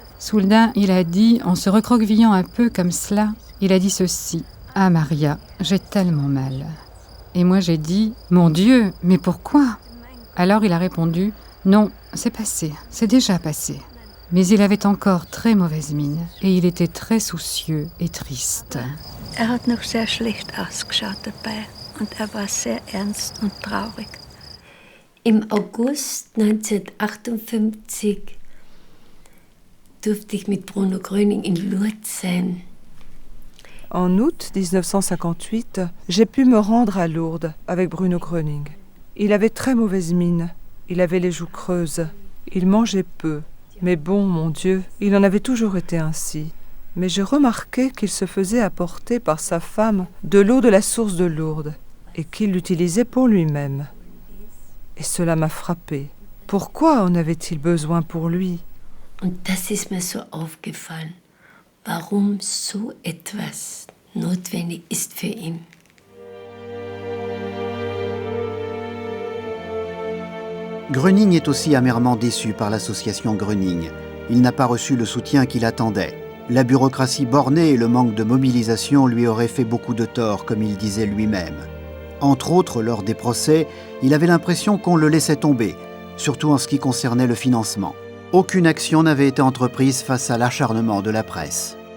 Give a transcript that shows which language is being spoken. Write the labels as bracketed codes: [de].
[fr] Soudain, il a dit, en se recroquevillant un peu comme cela, il a dit ceci. « Ah Maria, j'ai tellement mal. » Et moi j'ai dit, « Mon Dieu, mais pourquoi ?» Alors il a répondu, « Non, c'est passé, c'est déjà passé. » Mais il avait encore très mauvaise mine et il était très soucieux et triste. [de] hat noch sehr schlecht ausgeschaut dabei und war sehr ernst und traurig. Im August 1958 durfte ich mit Bruno Gröning in Lourdes sein. [fr] En août 1958, j'ai pu me rendre à Lourdes avec Bruno Gröning. Il avait très mauvaise mine, il avait les joues creuses, il mangeait peu. Mais bon, mon Dieu, il en avait toujours été ainsi. Mais j'ai remarqué qu'il se faisait apporter par sa femme de l'eau de la source de Lourdes et qu'il l'utilisait pour lui-même. Et cela m'a frappé. Pourquoi en avait-il besoin pour lui? [de] Und das ist mir so aufgefallen, warum so etwas notwendig ist für ihn. [fr] Gröning est aussi amèrement déçu par l'association Gröning. Il n'a pas reçu le soutien qu'il attendait. La bureaucratie bornée et le manque de mobilisation lui auraient fait beaucoup de tort, comme il disait lui-même. Entre autres, lors des procès, il avait l'impression qu'on le laissait tomber, surtout en ce qui concernait le financement. Aucune action n'avait été entreprise face à l'acharnement de la presse.